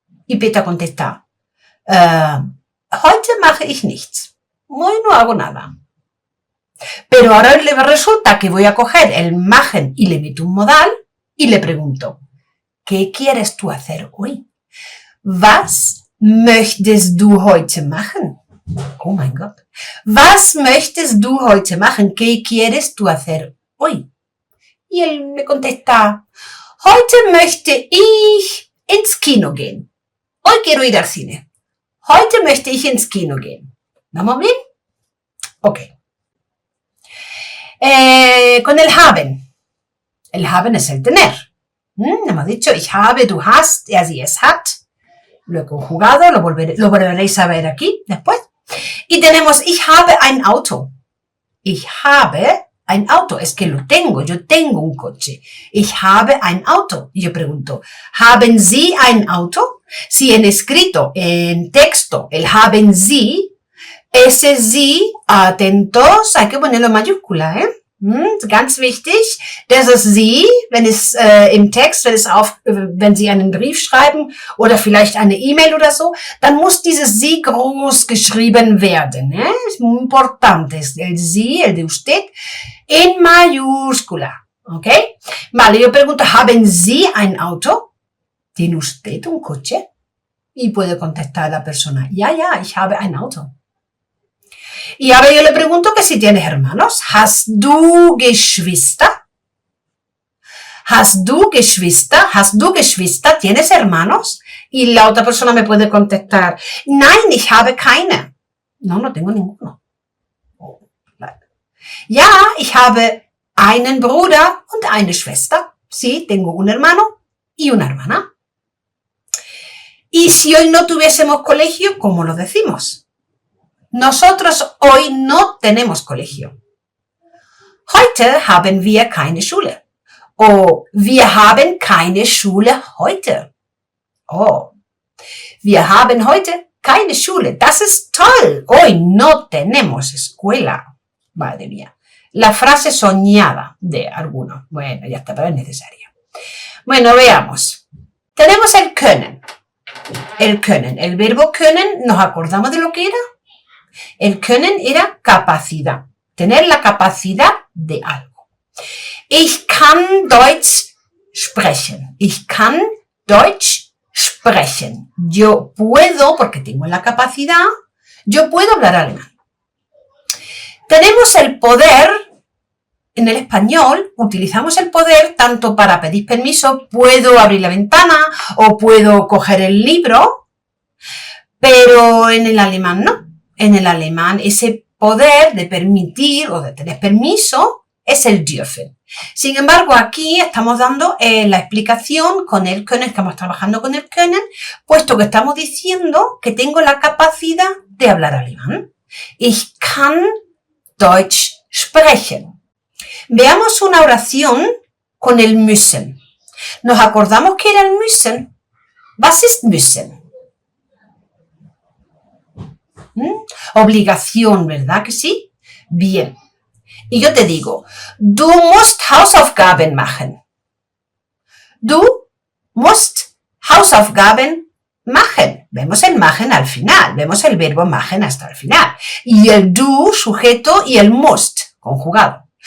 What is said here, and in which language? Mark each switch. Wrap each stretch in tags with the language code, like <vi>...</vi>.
<es>Y Peter contesta,</es> <de>heute mache ich nichts.</de> <es>Hoy no hago nada. Pero ahora le resulta que voy a coger el machen y le meto un modal y le pregunto, ¿qué quieres tú hacer hoy?</es> <de>Was möchtest du heute machen? Oh mein Gott. Was möchtest du heute machen?</de> <es>¿Qué quieres tú hacer hoy? Y él me contesta,</es> <de>heute möchte ich ins Kino gehen.</de> <es>Hoy quiero ir al cine.</es> <de>Heute möchte ich ins Kino gehen.</de> <es>¿Vamos bien? Ok. Con el haben. El haben es el tener. Hemos dicho,</es> <de>ich habe, du hast, er, sie, es hat.</de> <es>Lo he conjugado, lo volveréis a ver aquí después. Y tenemos,</es> <de>ich habe ein Auto. Ich habe ein Auto.</de> <es>Es que lo tengo. Yo tengo un coche.</es> <de>Ich habe ein Auto.</de> <es>Y yo pregunto,</es> <de>¿haben Sie ein Auto?</de> <es>Si en escrito, en texto, el haben Sie, ese Sie, atentos, hay que ponerlo en mayúscula, ¿eh?</es> <de>Ganz wichtig, das ist Sie, wenn es im Text, wenn Sie einen Brief schreiben oder vielleicht eine E-Mail oder so, dann muss dieses Sie groß geschrieben werden.</de> <es>Es muy importante, el Sie, el de usted, en mayúscula. ¿Ok? Vale, yo pregunto,</es> <de>¿haben Sie ein Auto?</de> <es>¿Tiene usted un coche? Y puede contestar la persona,</es> <de>ja, ich habe ein Auto.</de> <es>Y ahora yo le pregunto que si tienes hermanos.</es> <de>¿Hast du Geschwister? ¿Hast du Geschwister? ¿Hast du Geschwister?</de> <es>¿Tienes hermanos? Y la otra persona me puede contestar,</es> <de>nein, ich habe keine.</de> <es>No, no tengo ninguno.</es> <de>Ja, ich habe einen Bruder und eine Schwester.</de> <es>Sí, tengo un hermano y una hermana. Y si hoy no tuviésemos colegio, ¿cómo lo decimos? Nosotros hoy no tenemos colegio.</es> <de>Heute haben wir keine Schule. O wir haben keine Schule heute. Oh, wir haben heute keine Schule. Das ist toll.</de> <es>Hoy no tenemos escuela. Madre mía. La frase soñada de algunos. Bueno, ya está, pero es necesaria. Bueno, veamos. Tenemos el können. El können. El verbo können, ¿nos acordamos de lo que era? El können era capacidad. Tener la capacidad de algo.</es> <de>Ich kann Deutsch sprechen. Ich kann Deutsch sprechen.</de> <es>Yo puedo, porque tengo la capacidad, yo puedo hablar alemán. Tenemos el poder, en el español, utilizamos el poder tanto para pedir permiso, puedo abrir la ventana o puedo coger el libro, pero en el alemán no. En el alemán ese poder de permitir o de tener permiso es el dürfen. Sin embargo, aquí estamos dando la explicación con el können, estamos trabajando con el können, puesto que estamos diciendo que tengo la capacidad de hablar alemán.</es> <de>Ich kann Deutsch sprechen.</de> <es>Veamos una oración con el müssen. ¿Nos acordamos que era el müssen?</es> <de>Was ist müssen?</de> <es>Obligación, ¿verdad que sí? Bien. Y yo te digo,</es> <de>du musst Hausaufgaben machen. Du musst Hausaufgaben machen.</de> <es>Vemos el machen al final. Vemos el verbo machen hasta el final. Y el du, sujeto, y el musst, conjugado.</es>